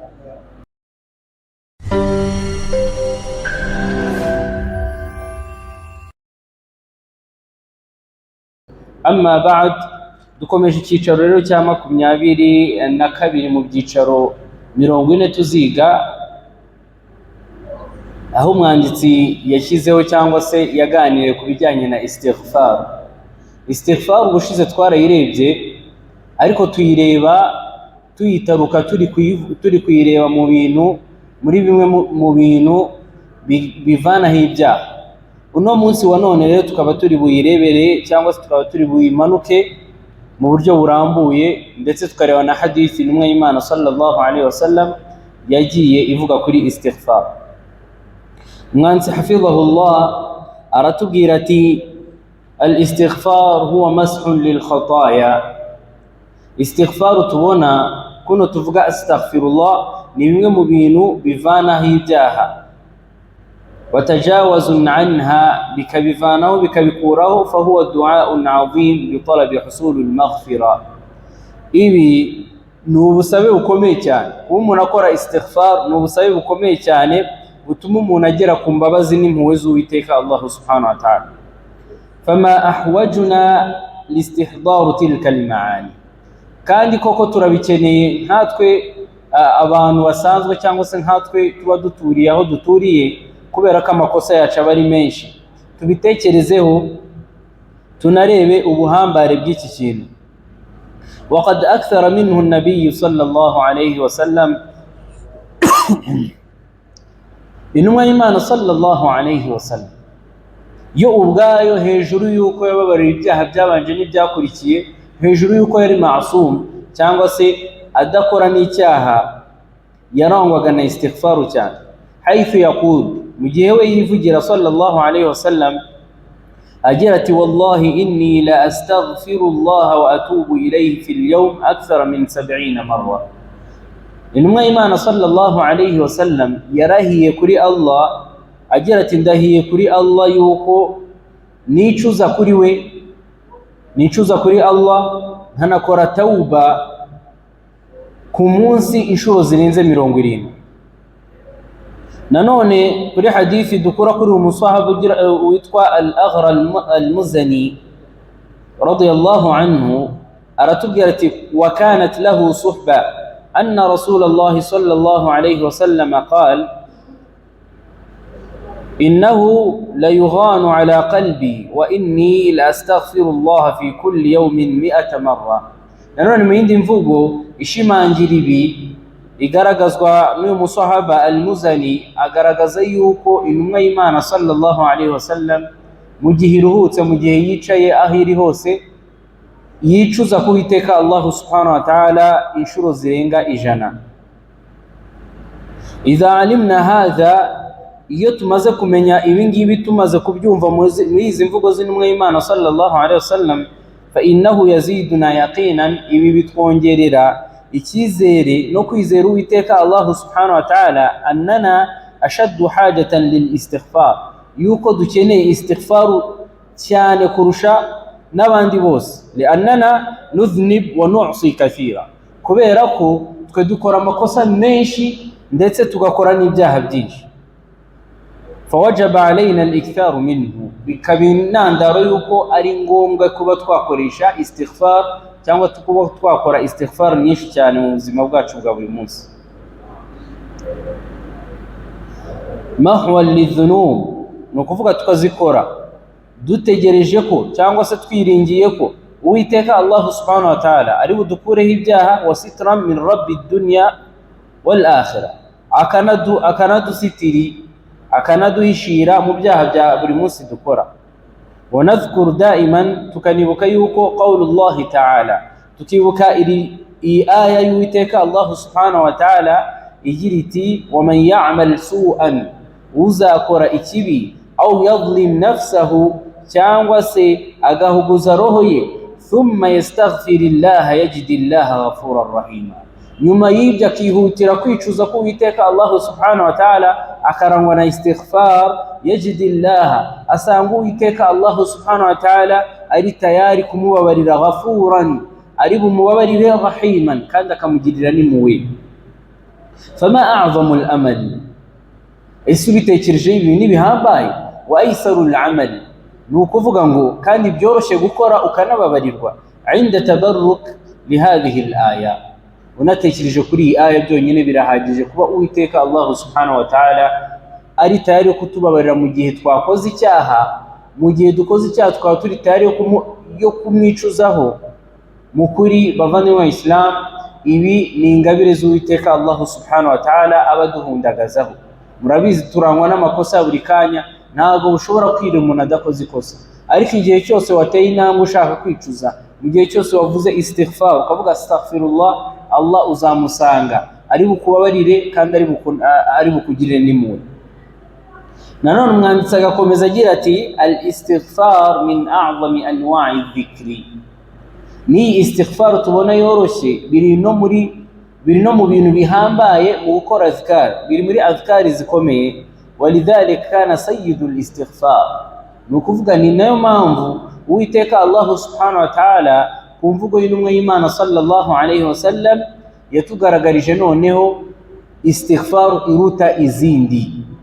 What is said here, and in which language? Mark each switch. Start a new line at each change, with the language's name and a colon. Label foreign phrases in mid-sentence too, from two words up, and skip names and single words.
Arabic: أما بعد,
Kinyarwanda: dukomeje icyicaro rero cya 22 mu byicaro 40 tuziga, aho umwanditsi yashyizeho cyangwa se yaganiriye ku bijyanye na istighfar. Istighfar ubushize twarayirebye, ariko tuyireba tuyitaruka turi kuyireba mu bintu, muri bimwe mu bintu bivanaho ibyaha. Uno munsi wa none rero tukaba turi buyirebere cyangwa se tukaba turi buyimanuke mu buryo burambuye, ndetse tukareba na hadithi n'umwe y'Imana
Arabic: صلى الله عليه وسلم
Kinyarwanda: yagiye ivuga kuri istighfar.
Arabic: Umwanditsi hafidhahullah
Kinyarwanda: aratubwira ati
Arabic: الاستغفار هو ماحٍ للخطايا.
Kinyarwanda: Istighfar tubona kuno tuvuga astaghfirullah ni bimwe mu bintu bivanaho ibyaha,
Arabic: وتجاوز عنها,
Kinyarwanda: bikabivanaho bikabikuraho,
Arabic: فهو دعاء عظيم بطلب حصول المغفرة.
Kinyarwanda: Ibi ni ubusabe bukomeye cyane, kuba umuntu akora istighfar ni ubusabe bukomeye cyane butuma umuntu agera ku mbabazi n'impuhwe z'Uwiteka Allah
Arabic: سبحانه وتعالى. فما أحوجنا لاستحضار تلك المعاني,
Kinyarwanda: kandi koko turabikeneye nkatwe abantu basanzwe cyangwa se nkatwe tuba duturiye aho duturiye, kubera ko amakosa yacu aba ari menshi. Tubitekerezeho tunarebe ubuhambare bw'iki kintu.
Arabic: وقد أكثر منه النبي صلى الله عليه وسلم,
Kinyarwanda: intumwa y'Imana
Arabic: صلى الله عليه وسلم
Kinyarwanda: yo ubwayo hejuru yuko yababarira ibyaha byabanje n'ibyakurikiye, hejuru yuko yari ma'sum cyangwa se adakora n'icyaha, yarangwaga na istighfaru cyane.
Arabic: حيث يقول,
Kinyarwanda: mu gihe we yivugira
Arabic: صلى الله عليه وسلم
Kinyarwanda: agira ati
Arabic: والله إني لأستغفر الله وأتوب إليه في اليوم أكثر من 70 مرة.
Kinyarwanda: Intumwa y'Imana
Arabic: صلى الله عليه وسلم
Kinyarwanda: yarahiye kuri Allah agira ati ndahiye kuri Allah yuko nicuza kuri Allah nkanakora tauba ku munsi inshuro zirenze 70. Nanone kuri hadithi dukura kuri umusahaba witwa
Arabic: al-Aghra al-Muzani رضي الله عنه
Kinyarwanda: aratubwira ati
Arabic: وكانت له صحبة أن رسول الله صلى الله عليه وسلم قال إنه ليغان على قلبي وإني لأستغفر الله في كل يوم 100 مرة.
Kinyarwanda: Nanone mu yindi mvugo ishimangira ibi igaragazwa n'uyu musahaba al-Muzani, agaragaza yuko intumwa y'Imana
Arabic: صلى الله عليه وسلم
Kinyarwanda: mu gihe iruhutse, mu gihe yicaye aho iri hose, yicuza kuwiteka Allah
Arabic: سبحانه وتعالى
Kinyarwanda: inshuro zirenga 100.
Arabic: إذا علمنا هذا,
Kinyarwanda: iyo tumaze kumenya ibi ngibi, tumaze kubyumva muri izi mvugo z'intumwa y'Imana
Arabic: صلى الله عليه وسلم فإنه يزيدنا يقينا,
Kinyarwanda: ibi bitwongerera icyizere no kwizera Uwiteka Allah
Arabic: سبحانه وتعالى أننا أشد حاجة للاستغفار,
Kinyarwanda: yuko dukeneye istighfaru cyane kurusha n'abandi bose,
Arabic: لأننا نذنب ونعصي كثيرا,
Kinyarwanda: kubera ko twe dukora amakosa menshi ndetse tugakora n'ibyaha byinshi.
Arabic: فوجب علينا الإكثار منه,
Kinyarwanda: bikaba intandaro yuko ari ngombwa kuba twakoresha istighfar cyangwa kuba twakora istighfar nyinshi cyane mu buzima bwacu bwa buri munsi.
Arabic: محوا للذنوب,
Kinyarwanda: ni ukuvuga tukazikora dutegereje ko cyangwa se twiringiye ko Uwiteka Allah
Arabic: سبحانه وتعالى
Kinyarwanda: ari budukureho ibyaha,
Arabic: وسترا من رب الدنيا والآخرة,
Kinyarwanda: akanadusitiri, akanaduhishira mu byaha bya buri munsi dukora.
Arabic: ونذكر دائما,
Kinyarwanda: tukanibuka yuko
Arabic: قول الله تعالى,
Kinyarwanda: tukibuka iyi aya y'Uwiteka Allah
Arabic: سبحانه وتعالى
Kinyarwanda: igira
Arabic: iti ومن يعمل سوءا,
Kinyarwanda: uzakora ikibi,
Arabic: أو يظلم نفسه,
Kinyarwanda: cyangwa se agahuguza roho ye,
Arabic: ثم يستغفر الله يجد الله غفورا رحيما,
Kinyarwanda: nyuma y'ibyo akihutira kwicuza ko Uwiteka Allah
Arabic: سبحانه وتعالى,
Kinyarwanda: akarangwa na istighfar, yajidillaha, asanga Uwiteka Allah
Arabic: سبحانه وتعالى
Kinyarwanda: ari tayari kumubabarira, ghafuran, ari bumubabarire, rahiman, kandi akamugirira n'impuhwe.
Arabic: فما أعظم العمل,
Kinyarwanda: ese ubitekereje ibintu bihambaye,
Arabic: وأيسر العمل,
Kinyarwanda: ni ukuvuga ngo kandi byoroshye gukora ukanababarirwa,
Arabic: عند تبرك لهذه الآية,
Kinyarwanda: unatekereje kuri iyi aya byonyine birahagije kuba Uwiteka Allah
Arabic: سبحانه وتعالى
Kinyarwanda: ari tayari kutubabarira mu gihe twakoze icyaha, mu gihe dukoze icyaha tukaba turi tayari yo kumwicuzaho. Mu kuri bavandimwe wa Islam, ibi ni ingabire z'Uwiteka Allah
Arabic: سبحانه وتعالى
Kinyarwanda: abaduhundagazaho. Murabizi turangwa n'amakosa buri kanya, ntabwo ushobora kwira umuntu adakoze ikosa, ariko igihe cyose wateye intambwe ushaka kwicuza, mu gihe cyose wavuze istighfar ukavuga astaghfirullah, Allah uzamusanga ari bukubabarire kandi ari bukugirire n'impuhwe. Nanone umwanditsi agakomeza agira ati
Arabic: الاستغفار من أعظم أنواع الذكر,
Kinyarwanda: ni istighfar tubona yoroshye, biri no mu bintu bihambaye mu gukora azkar, biri muri azkari zikomeye.
Arabic: ولذلك كان سيد الاستغفار,
Kinyarwanda: ni ukuvuga ni nayo mpamvu Uwiteka Allah
Arabic: سبحانه وتعالى
Kinyarwanda: ku mvugo y'intumwa y'Imana
Arabic: صلى الله عليه وسلم
Kinyarwanda: yatugaragarije noneho istighfar iruta izindi.